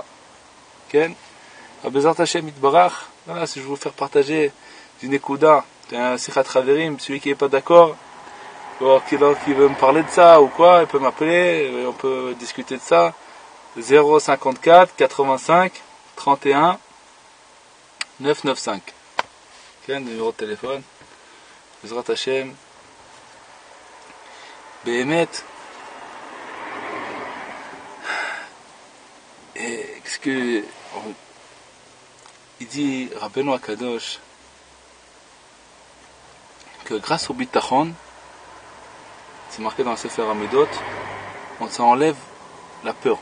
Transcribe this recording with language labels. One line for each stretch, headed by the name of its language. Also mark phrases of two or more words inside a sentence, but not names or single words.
Hebrew: בעזרת השם יתברך,
French: voilà, si je veux vous faire partager d'une ékouda, d'un
Hebrew: שיחת חברים,
French: celui qui n'est pas d'accord, ou qui veut me parler de ça ou quoi, il peut m'appeler, on peut discuter de ça. 054 85 31 995. Le numéro de téléphone.
Hebrew: בעזרת השם. Behemet.
French: Et qu'est-ce que il dit Rabbeinu Akadosh que grâce au bitachon, c'est marqué dans le
Hebrew: ספר המדות,
French: on s'enlève la peur.